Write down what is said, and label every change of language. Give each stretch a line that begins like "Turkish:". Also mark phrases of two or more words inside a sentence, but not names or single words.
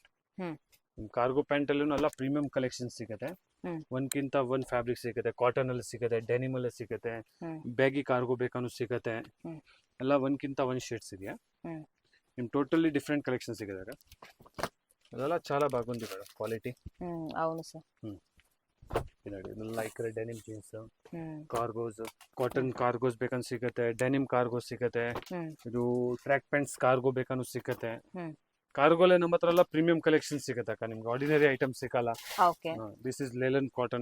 English: ಹ್ಮ್. cargo pant
Kannada: ಅಲ್ಲೂ ಎಲ್ಲ
English: premium collection
Kannada: ಸಿಗುತ್ತೆ. ಹ್ಮ್. ಒಂದ್ಕಿಂತ ಒಂದ್ ಫ್ಯಾಬ್ರಿಕ್ ಸಿಗುತ್ತೆ, ಕಾಟನ್ ಅಲ್ಲಿ ಸಿಗುತ್ತೆ, ಡೆನಿಮ್ ಅಲ್ಲಿ ಸಿಗುತ್ತೆ, ಹ್ಮ್. ಬ್ಯಾಗಿ ಕಾರ್ಗೋ ಬೇಕಾನು ಸಿಗುತ್ತೆ. ಹ್ಮ್. ಎಲ್ಲ ಒಂದ್ಕಿಂತ ಒಂದ್ ಶೇಡ್ಸ್ ಇದೆಯಾ. ಹ್ಮ್. ನಿಮ್
English: totally different collection
Kannada: ಸಿಗುತ್ತೆ. ಅದೆಲ್ಲ
Telugu: చాలా బాగుంది
Kannada: ಮೇಡಮ್ ಕ್ವಾಲಿಟಿ.
Telugu: అవును సార్.
English: ನೋಡಿ, Lycra denim jeans, ಹ್ಮ್. cargos, cotton cargos
Kannada: ಬೇಕಂತ ಸಿಗುತ್ತೆ,
English: denim cargo
Kannada: ಸಿಗುತ್ತೆ. ಹ್ಮ್. ಇದು
English: track pants cargo
Kannada: ಬೇಕಾನು ಸಿಗುತ್ತೆ. ಹ್ಮ್. ಕಾರ್ಗೋಲೆ ನಮ್ಮ ಹತ್ರ ಎಲ್ಲ
English: premium collection
Kannada: ಸಿಗುತ್ತೆ ಅಕ್ಕ, ನಿಮ್ಗೆ
English: ordinary item
Kannada: ಸಿಕ್ಕಲ್ಲ. ಓಕೆ.
English: This is lelan cotton.